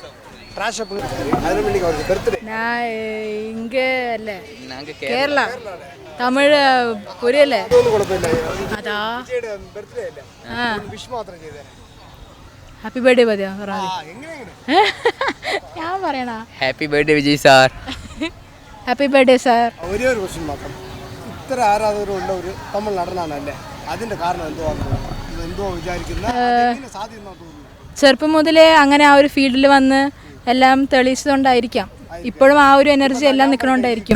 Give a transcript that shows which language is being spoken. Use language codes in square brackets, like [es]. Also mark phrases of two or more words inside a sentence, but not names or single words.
[ta] நான் இங்கே இல்லை, கேரளா. தமிழ் புரியல. அதான் [en] happy birthday [ta] பத்தியா யார் പറയണ? [en] happy birthday Vijay sir. happy birthday sir. [ml] ഒരേ ഒരു ക്വസ്റ്റ്യൻ മാത്രം. ഇത്ര ആരാധകരുള്ള ഒരു തമിഴ് നടനാണല്ലേ, അതിന്റെ കാരണം എന്തോ വിചാരിക്കുന്ന സാധ്യത? ചെറുപ്പം മുതലേ അങ്ങനെ ആ ഒരു ഫീൽഡിൽ വന്ന് എല്ലാം തെളിയിച്ചതുകൊണ്ടായിരിക്കാം ഇപ്പോഴും ആ ഒരു എനർജി എല്ലാം നിൽക്കണോണ്ടായിരിക്കും.